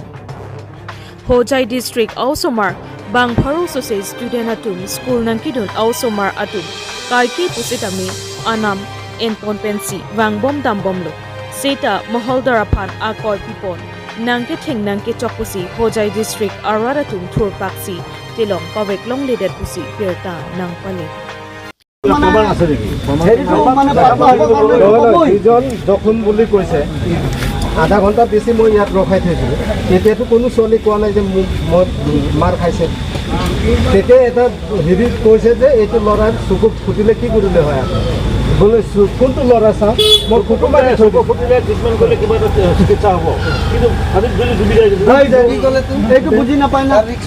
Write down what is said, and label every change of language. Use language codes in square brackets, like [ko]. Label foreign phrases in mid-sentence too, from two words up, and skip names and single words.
[mjw] Hojai district also mar bang pharuso se student atum school nangkidun also mar atum kaiki pusitami anam enpon pensi wangbom dambomlo seta maholdarapan akoi pipon nangke theng nangke chokpusi Hojai district araratum thurpaksi tilong paweklong ledet pusi pirta nangpale [as] প্রমাণ আছে নেকি ইজন যখন বুলি কৈছে আধা ঘন্টা বেছি মই ইয়াত ৰখাই থৈছিলোঁ তেতিয়াতো কোনো ছোৱালী কোৱা নাই যে মই মাৰ খাইছে তেতিয়া এটা হেৰি কৈছে যে এইটো ল'ৰাৰ চকু ফুটিলে কি কৰিলে হয় বোলে কোনটো ল'ৰা চাওঁ মোৰ ফটো মাৰি চকু ফুটিলে ট্ৰিটমেণ্ট কৰিলে কিবা এটা চিকিৎসা হ'ব কিন্তু আমি যদি ডুবি যায় এইটো বুজি নাপায় না